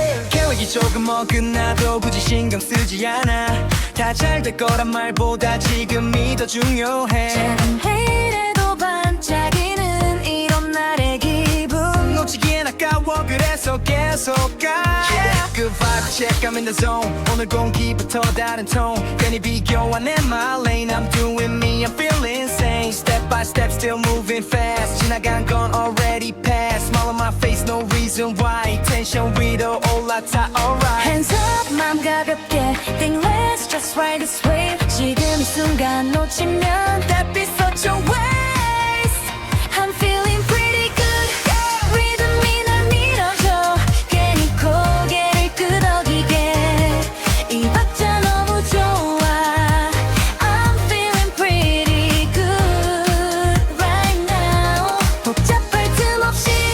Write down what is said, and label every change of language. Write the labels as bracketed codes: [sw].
[ko] 계획이 조금 어긋나도 굳이 신경 쓰지 않아 다 잘 될 거란 말보다 지금이 더 중요해 작은 회의라도 반짝이는 이런 날의 기분 놓치기엔 아까워 그래서 계속 가 [en] Good vibe check I'm in the zone [ko] 오늘 공기부터 다른 톤 괜히 비교 안 해 [en] my lane I'm doing me I'm feeling insane Step by step still moving fast [ko] 지나간 건 [en] already past Smile on my face no reason why [ko] 텐션 위로 올라타 [en] alright Hands up [ko] 맘 가볍게 [en] Think let's just ride this wave [ko] 지금 이 순간 놓치면 [en] That'd be such a waste I'm feeling pretty good [ko] 리듬이 날 밀어줘 괜히 고개를 끄덕이게 이 박자 너무 좋아 [en] I'm feeling pretty good right now [ko] 복잡할 틈 없이